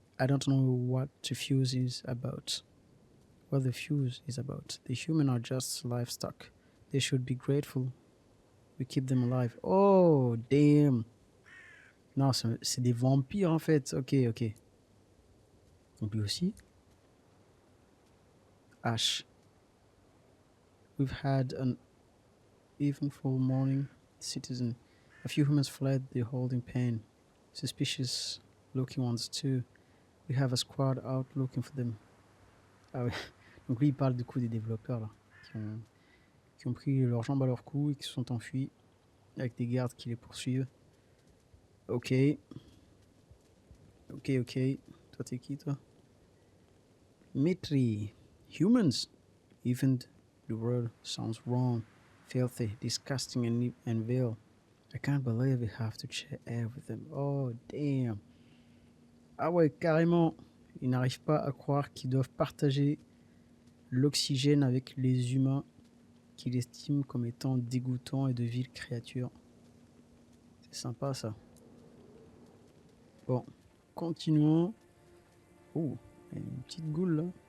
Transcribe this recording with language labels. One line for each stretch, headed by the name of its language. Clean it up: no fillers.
English: I don't know what the fuse is about. What the fuse is about. The humans are just livestock. They should be grateful. We keep them alive. Oh, damn.
French: Non, c'est des vampires en fait. Ok, ok. Donc lui aussi. Ash.
English: We've had an eventful morning, citizen. A few humans fled the holding pen. Suspicious looking ones too. We have a squad out looking for them.
French: Ah ouais. Donc lui il parle du coup des développeurs là. Qui ont pris leurs jambes à leur cou et qui se sont enfuis. Avec des gardes qui les poursuivent. Ok. Ok, ok. Toi t'es qui toi? Mitri. Humans.
English: Even the word sounds wrong. Filthy, disgusting and vile. I can't believe we have to share air with them. Oh damn.
French: Ah ouais, carrément. Ils n'arrivent pas à croire qu'ils doivent partager l'oxygène avec les humains qu'ils estiment comme étant dégoûtants et de viles créatures. C'est sympa ça. Bon, continuons. Oh, il y a une petite goule là.